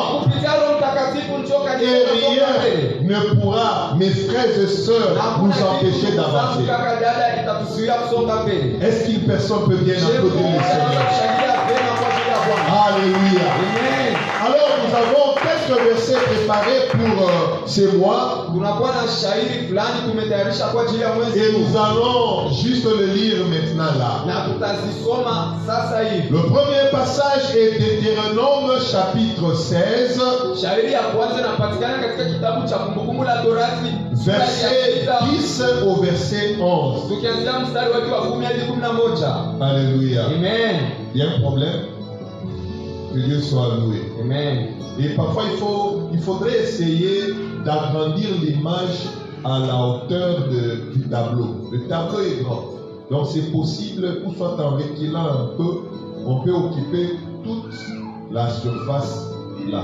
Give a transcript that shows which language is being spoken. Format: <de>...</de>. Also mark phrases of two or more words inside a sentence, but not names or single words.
<sw>Kupitia Roho Mtakatifu ndio kanisa</sw> <fr>Et</fr> <sw>litasonga mbele.</sw> <fr>rien ne pourra, mes frères et sœurs, nous empêcher d'avancer.</fr> <sw>Kaka dada itatuzuia kusonga mbele.</sw> <fr>Est-ce qu'une personne peut bien applaudir le Seigneur? Alléluia. Amen. Alors nous avons quelques versets préparés pour ces mois</fr> <sw>Tunakuwa na shairi fulani tumetayarisha kwa ajili ya mwezi</sw> <fr>et</fr> <sw>huu.</sw> <fr>nous allons juste le lire maintenant là.</fr> <sw>Na tutazisoma sasa hivi.</sw> <fr>Le premier passage est Deutéronome chapitre 16,</fr> <sw>Shairi ya kwanza inapatikana katika kitabu cha Kumbukumbu la Torati sura ya</sw> <fr>verset 6. 10 au verset 11.</fr> <sw>Tukianzia mstari wake wa 10 hadi 11.</sw> <fr>Alléluia. Amen. Il y a un problème? Que Dieu soit loué. Amen. Et parfois il faudrait essayer d'agrandir l'image à la hauteur du tableau. Le tableau est grand. Donc c'est possible, ou soit en reculant un peu, on peut occuper toute la surface là.</fr>